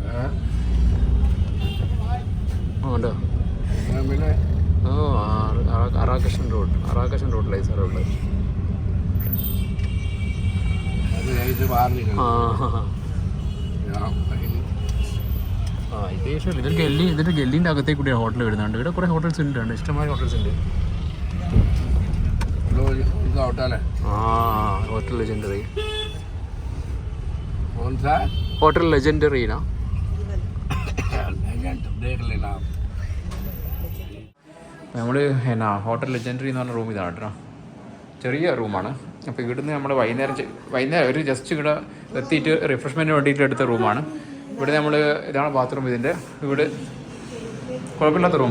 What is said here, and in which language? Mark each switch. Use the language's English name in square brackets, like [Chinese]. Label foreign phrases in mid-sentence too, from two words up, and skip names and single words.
[Malayalam] ഉണ്ടോ? അറാകഷൻ റോഡിലായി സാറേ ഉള്ളത്. ഇതിൻ്റെ ഗല്ലിൻ്റെ അകത്തേക്ക് കൂടിയാണ് ഹോട്ടൽ വരുന്നുണ്ട്. ഇവിടെ കുറേ ഹോട്ടൽസ് ഉണ്ട്, ഇഷ്ടംമായ ഹോട്ടൽസ് ഉണ്ട്. [Hindi] होटल लेजेंडरी, कौन सा होटल लेजेंडरी ना, देख लेना. [Malayalam] നമ്മൾ ഹോട്ടൽ ലെജൻഡറി എന്ന് പറഞ്ഞ റൂം ഇതാണ് കേട്ടോ. ചെറിയ റൂമാണ്. അപ്പോൾ ഇവിടുന്ന് നമ്മൾ വൈകുന്നേരം ഒരു ജസ്റ്റ് ഇവിടെ എത്തിയിട്ട് റിഫ്രഷ്മെൻറ്റിന് വേണ്ടിയിട്ട് എടുത്ത റൂമാണ്. ഇവിടെ നമ്മൾ ഇതാണ് ബാത്റൂം. ഇവിടെ കുഴപ്പമില്ലാത്ത റൂം.